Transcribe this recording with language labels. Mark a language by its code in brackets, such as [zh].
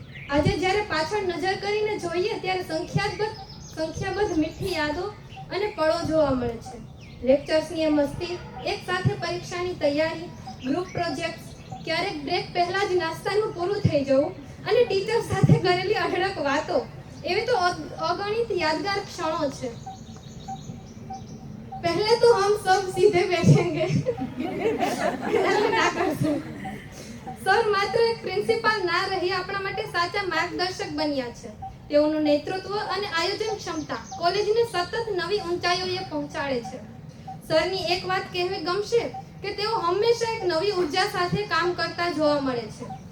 [gu] આજે જ્યારે પાછળ નજર કરીને જોઈએ ત્યારે સંખ્યાબંધ મીઠી યાદો અને પળો જોવા મળે છે. લેક્ચર્સની મસ્તી, એક સાથે પરીક્ષાની તૈયારી, ગ્રુપ પ્રોજેક્ટ્સ, ક્યારેક બ્રેક પહેલા જ નાસ્તાનું પૂરું થઈ જવું અને ટીચર સાથે કરેલી અઢળક વાતો, એવી તો અગણિત યાદગાર ક્ષણો છે. [hi] पहले तो हम सब सीधे बैठेंगे. [gu] સર માત્ર એક પ્રિન્સિપાલ ના રહી આપણા માટે સાચા માર્ગદર્શક બન્યા છે. તેઓનું નેતૃત્વ અને આયોજન ક્ષમતા કોલેજને સતત નવી ઊંચાઈઓએ પહોંચાડે છે. સરની એક વાત કહેવી ગમશે કે તેઓ હંમેશા એક નવી ઉર્જા સાથે કામ કરતા જોવા મળે છે.